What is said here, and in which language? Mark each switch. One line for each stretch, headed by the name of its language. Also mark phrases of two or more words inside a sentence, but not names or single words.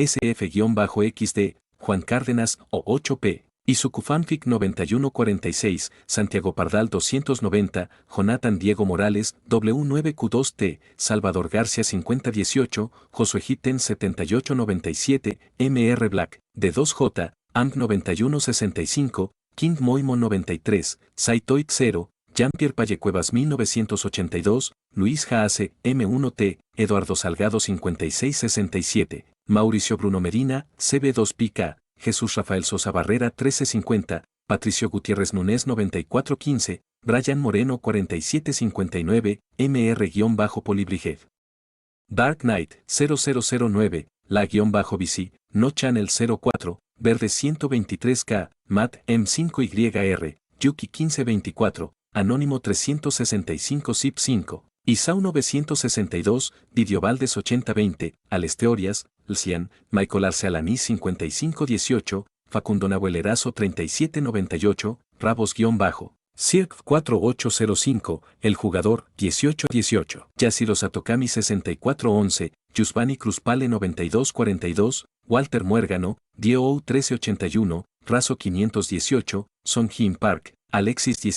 Spanish: SF-XD, Juan Cárdenas O8P, Isucufanfic 9146, Santiago Pardal 290, Jonathan Diego Morales W9Q2T, Salvador García 5018, Josué Giten 7897, MR Black, D2J, AMP 9165, King Moimo 93, Saitoit 0, Jean-Pierre Pallecuevas 1982, Luis Jaase, M1T, Eduardo Salgado 5667, Mauricio Bruno Medina, CB2PK, Jesús Rafael Sosa Barrera 1350, Patricio Gutiérrez Núñez 9415, Brian Moreno 4759, MR-Polibriged. Dark Knight 0009, La-BC, No Channel 04, Verde 123K, Matt M5YR, Yuki 1524, Anónimo 365 Zip 5, Isau 962, Didio Valdes 8020, Alesteorias, Lcian, Michael Arce Alanis 5518, Facundo Nahuelerazo 3798, Rabos-Bajo, Cirque 4805, El Jugador 1818, Yashiro Satokami 6411, Yusbani Cruzpale 9242, Walter Muérgano, Dio 1381, Razo 518, Song Jin Park, Alexis